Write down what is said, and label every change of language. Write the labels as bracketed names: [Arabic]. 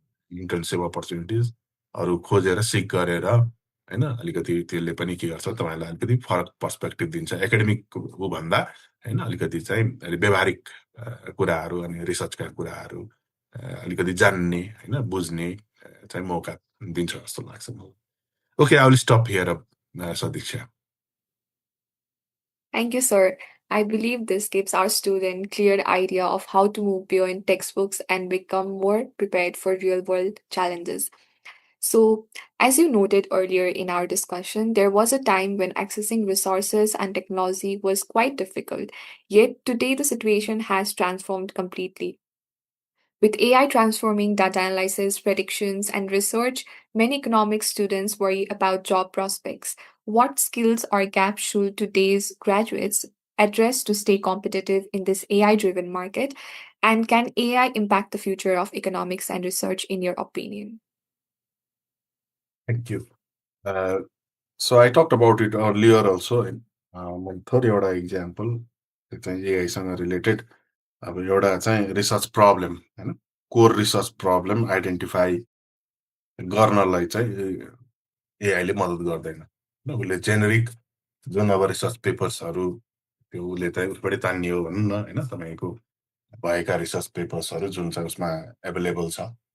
[Nepali] Internship अपर्च्युनिटिजहरू खोजेर सिक गरेर होइन अलिकति त्यसले पनि के गर्छ तपाईँलाई अलिकति फरक पर्सपेक्टिभ दिन्छ एकाडेमिक भन्दा होइन अलिकति चाहिँ व्यवहारिक कुराहरू अनि रिसर्चका कुराहरू अलिकति जान्ने होइन बुझ्ने चाहिँ मौका दिन्छ जस्तो लाग्छ मलाई [English] okay I will stop here [Nepali] Sadiksha [English] Thank you, sir. I believe this gives our student clear idea of how to move beyond textbooks and become more prepared for real-world challenges. So, as you noted earlier in our discussion, there was a time when accessing resources and technology was quite difficult. Yet today the situation has transformed completely. With AI transforming data analysis, predictions, and research, many economics students worry about job prospects. What skills or gaps should today's graduates address to stay competitive in this AI driven market? And can AI impact the future of economics and research, in your opinion? Thank you. So I talked about it earlier also. [Nepali] मैले थोरै एउटा example चाहिँ एआईसँग related अब एउटा चाहिँ research problem होइन core research problem identify गर्नलाई चाहिँ एआईले मद्दत गर्दैन होइन उसले जेनेरिक जुन अब रिसर्च पेपर्सहरू त्यो उसले चाहिँ उसबाटै तान्नियो भनौँ न होइन तपाईँको भएका रिसर्च पेपर्सहरू जुन चाहिँ उसमा एभाइलेबल छ